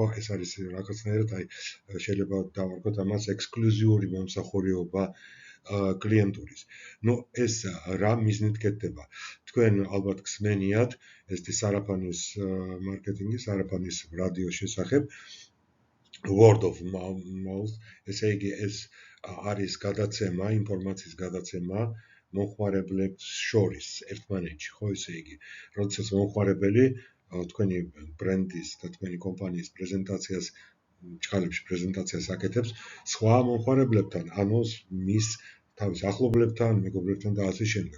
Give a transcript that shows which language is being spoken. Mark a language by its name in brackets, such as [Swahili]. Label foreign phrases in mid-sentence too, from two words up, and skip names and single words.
[Georgian] ეს არის რაღაცნაირად აი შეიძლება დავარქოთ ამას ექსკლუზიური მომსახურება კლიენტურის. ეს რა მიზნით კეთდება? თქვენ ალბათ გსმენიათ ეს სარაფანის მარკეტინგი, სარაფანის რადიოს შესახებ, [English] word of mouth, [Georgian] ესე იგი ეს არის გადაცემა, ინფორმაციის გადაცემა მომხმარებლებს შორის ერთმანეთში, ხო ესე იგი, როდესაც მომხმარებელი თქვენი ბრენდის და თქვენი კომპანიის პრეზენტაციას ჩხალებში პრეზენტაციას აკეთებს სხვა მომხმარებლებთან, ანუ მის თავის ახლობლებთან, მეგობრებთან და ასე შემდეგ.